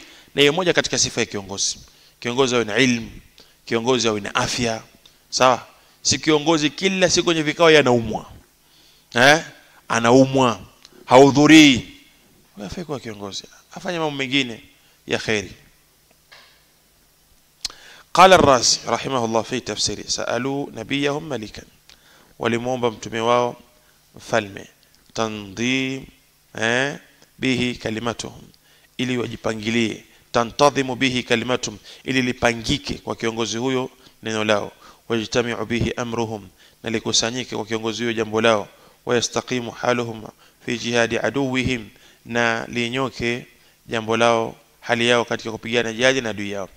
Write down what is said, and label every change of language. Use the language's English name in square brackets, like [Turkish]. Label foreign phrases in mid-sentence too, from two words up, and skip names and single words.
[Swahili] Na hiyo moja katika sifa ya kiongozi. Kiongozi awe na ilmu, kiongozi awe na afya. Sawa? Si kiongozi kila siku kwenye vikao yanaumwa. Anaumwa, hahudhurii. Wewe kwa kiongozi afanye mambo mengine ya khairi. [Arabic] قال الرازي رحمه الله في تفسيره سألوا نبيهم ملكا, [Swahili] walimuomba mtume wao mfalme, tanzim [Arabic] به كلمتهم, [Swahili] ili wajipangilie, [Arabic] تنتظم به كلمتهم, [Swahili] ili lipangike kwa kiongozi huyo neno lao, [Arabic] ويجتمع به أمرهم, [Swahili] na likusanyike kwa kiongozi huyo jambo lao, [Arabic] ويستقيم حالهم في جهاد عدوهم, [Swahili] na linyoke jambo lao, hali yao katika kupigana jihad na adui yao.